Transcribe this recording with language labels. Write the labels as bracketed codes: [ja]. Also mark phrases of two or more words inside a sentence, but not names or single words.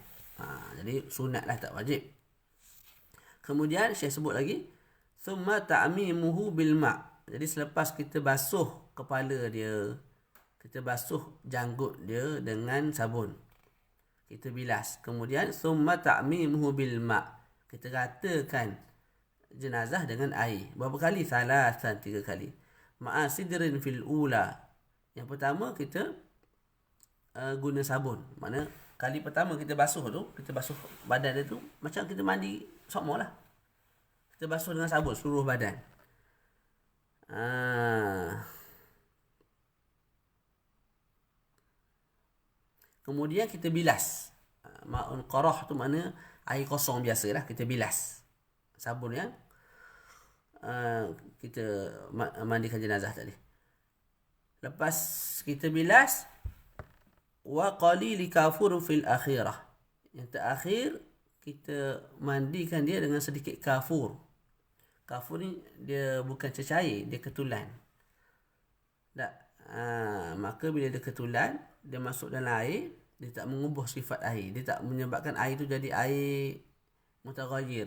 [ms] Jadi sunat lah, tak wajib. Kemudian Syekh sebut lagi, [ar] ثم تعميمه بالماء'. [ms] Jadi selepas kita basuh kepala dia, kita basuh janggut dia dengan sabun, kita bilas. Kemudian [ar] ثم تعميمه بالماء', [ms] kita ratakan jenazah dengan air. Berapa kali? Salasan, 3 kali. [ar] مع سدر في الأولى. [ms] Yang pertama kita guna sabun. Mana kali pertama kita basuh tu, kita basuh badan dia tu macam kita mandi sokmo lah. Kita basuh dengan sabun seluruh badan. Kemudian kita bilas. [ar] ماء قراح [ms] tu mana air kosong biasa lah, kita bilas. Sabun yang kita mandikan jenazah tadi. Lepas kita bilas, [ar] وقليل كافور في الأخيرة. [ms] Yang terakhir kita mandikan dia dengan sedikit kafur. Kafur ni dia bukan cecair, dia ketulan. Tak. Maka bila dia ketulan, dia masuk dalam air, dia tak mengubah sifat air, dia tak menyebabkan air tu jadi air mutaghayyir.